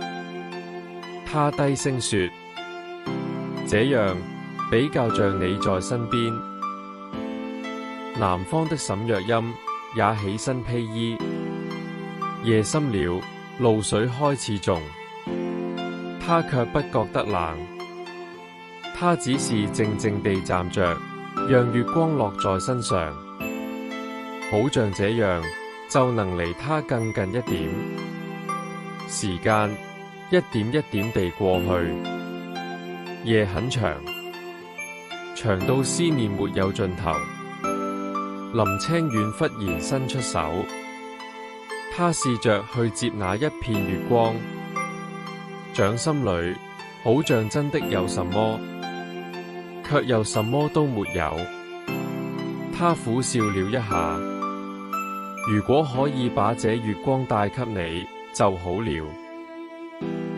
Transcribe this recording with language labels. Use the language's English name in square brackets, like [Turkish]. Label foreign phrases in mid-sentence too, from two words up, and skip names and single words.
[Chinese] 他低聲說：這樣比較像你在身邊。南方的沈若歆也起身披衣。夜深了，露水開始重，他卻不覺得冷。他只是靜靜地站着，讓月光落在身上，好像這樣就能離他更近一點。時間一點一點地過去，夜很長，長到思念沒有盡頭。林清遠忽然伸出手，他試着去接那一片月光，掌心裏好像真的有什麼，卻又什麼都沒有。他苦笑了一下，如果可以把這月光帶給你就好了。